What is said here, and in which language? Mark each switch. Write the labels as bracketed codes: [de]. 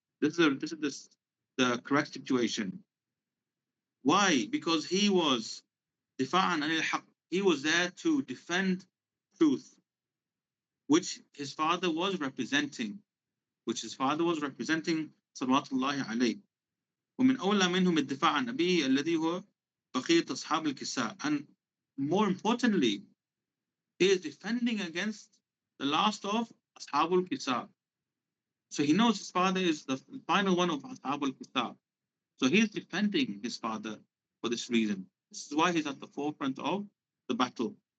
[en] This is the correct situation. Why? Because he was difa'an anil haq. He was there to defend truth, which his father was representing, salawatullahi alayhi. [ar] ومن أولى منهم الدفاع عن أبيه الذي هو بقية أصحاب الكساء. [en] And more importantly, he is defending against the last of Ashabul Kisa. So he knows his father is the final one of Ashabul Kisa. So he is defending his father for this reason. This is why he's at the forefront of the battle.